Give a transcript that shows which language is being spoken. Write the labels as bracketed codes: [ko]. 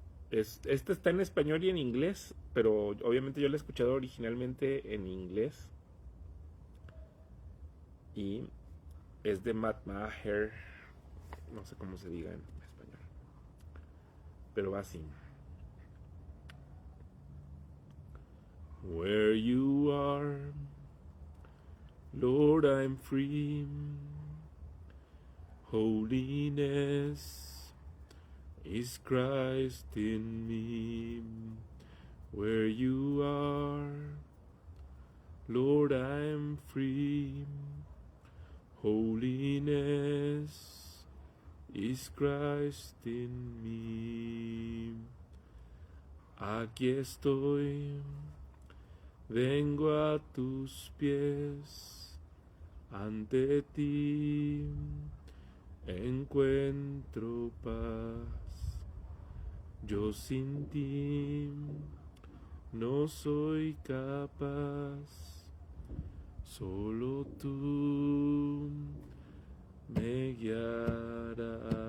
[es] Esta está en español y en inglés, pero obviamente yo la he escuchado originalmente en inglés. Y es de Matt Maher, no sé cómo se diga en español, pero va así. [en] Where you are, Lord, I'm free. Holiness is Christ in me. Where you are, Lord, I'm free. Holiness is Christ in me. [es] Aquí estoy, vengo a tus pies, ante ti encuentro paz. Yo sin ti no soy capaz, solo tú me guiarás.